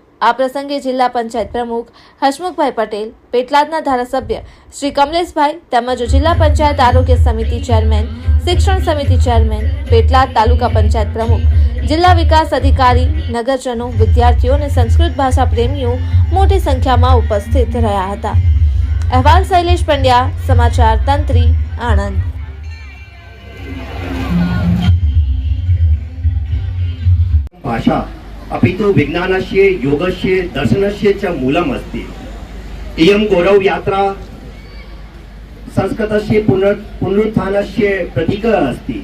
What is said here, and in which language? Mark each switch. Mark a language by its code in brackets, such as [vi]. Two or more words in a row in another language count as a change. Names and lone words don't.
[gu] આ પ્રસંગે જિલ્લા પંચાયત પ્રમુખ હસમુખભાઈ પટેલ, પેટલાદના ધારાસભ્ય શ્રી કમલેશભાઈ તેમજ જિલ્લા પંચાયત આરોગ્ય સમિતિ ચેરમેન, શિક્ષણ સમિતિ ચેરમેન, પેટલાદ તાલુકા પંચાયત પ્રમુખ, જિલ્લા વિકાસ અધિકારી, નગરજનો, વિદ્યાર્થીઓ અને સંસ્કૃત ભાષા પ્રેમીઓ મોટી સંખ્યામાં ઉપસ્થિત રહ્યા હતા। અહેવાલ શૈલેશ પંડ્યા, સમાચાર તંત્રી, આણંદ। [sa] भाषा अपि तु विज्ञानस्य, योगस्य, दर्शनस्य च मूलम् अस्ति। इयं गौरव यात्रा संस्कृतस्य पुनरुत्थानस्य प्रतीकः अस्ति।